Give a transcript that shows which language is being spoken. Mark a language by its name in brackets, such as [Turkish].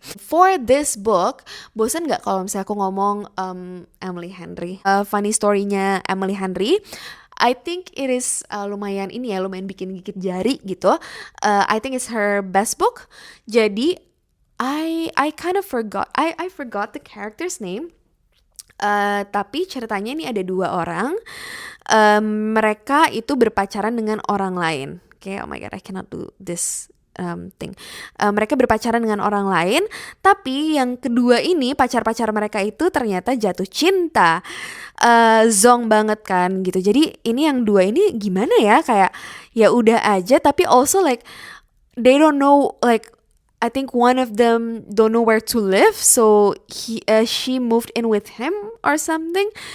[English] For this book, [Indonesian] bosan nggak kalau misalnya aku ngomong Emily Henry? [English] Funny story-nya Emily Henry. I think it is [Indonesian] lumayan bikin gigit jari gitu. [English] I think it's her best book. [Indonesian] Jadi [English] I kind of forgot. I forgot the character's name. [Indonesian] Tapi ceritanya ini ada 2 orang. Mereka itu berpacaran dengan orang lain. [English] Okay, oh my god, I cannot do this thing. [Indonesian] Mereka berpacaran dengan orang lain, tapi yang kedua ini pacar-pacar mereka itu ternyata jatuh cinta. Zong banget kan gitu. Jadi ini yang 2 ini gimana ya, kayak ya udah aja, [English] tapi also like they don't know, like I think one of them don't know where to live, so she moved in with him or something.